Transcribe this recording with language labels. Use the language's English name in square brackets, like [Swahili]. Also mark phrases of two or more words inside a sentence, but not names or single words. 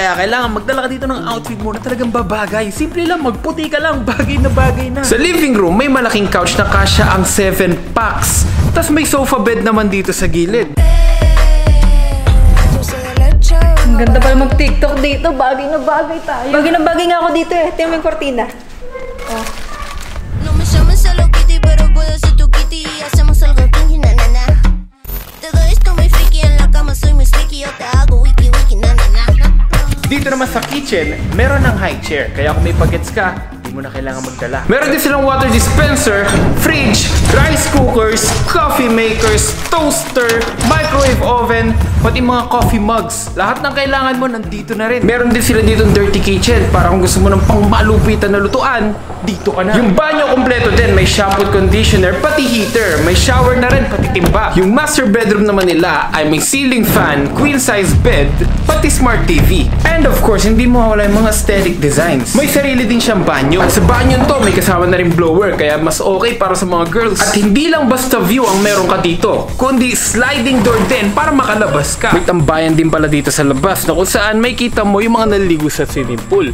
[Filipino] Kaya kailangan magdala ka dito ng outfit mo na talagang babagay. Simple lang, magputi ka lang, bagay na bagay na. Sa [English] living room, [Filipino] may malaking couch na kasya ang 7 packs. Tapos may sofa bed naman dito sa gilid. Ang ganda pala mag-TikTok dito. Bagay na bagay tayo. Bagay na bagay nga ako dito eh. Tingnan mo yung kortina. Oh. [Spanish] No me llames Hello Kitty, pero puedo ser tu kitty y hacemos algo kinky, na na na. Todo esto muy freaky, en la cama soy muy sticky, yo te hago wiki wiki, na na na. [Filipino] Dito naman sa kitchen, meron ng high chair. Kaya kung may pagets ka, hindi mo na kailangan magdala. Meron din silang [English] water dispenser, fridge, rice cookers, coffee makers, toaster, microwave oven, [Filipino] pati mga [English] coffee mugs. [Filipino] Lahat ng kailangan mo nandito na rin. Meron din sila dito ng [English] dirty kitchen [Filipino] para kung gusto mo ng pangmalupitan na lutuan, dito ka na. Yung banyo kompleto din, may shampoo at conditioner, pati heater, may shower na rin, pati timba. Yung [English] master bedroom [Filipino] naman nila ay may [English] ceiling fan, queen size bed, [Filipino] pati [English] smart TV. And of course, [Filipino] hindi mo mawala yung mga [English] aesthetic designs. [Filipino] May sarili din siyang banyo. At sa banyo to, may kasama na rin blower, kaya mas okay para sa mga girls. At hindi lang basta view ang meron ka dito, kundi sliding door din para makalabas ka. May tambayan din pala dito sa labas na kung saan may kita mo yung mga naliligo sa [English] swimming pool.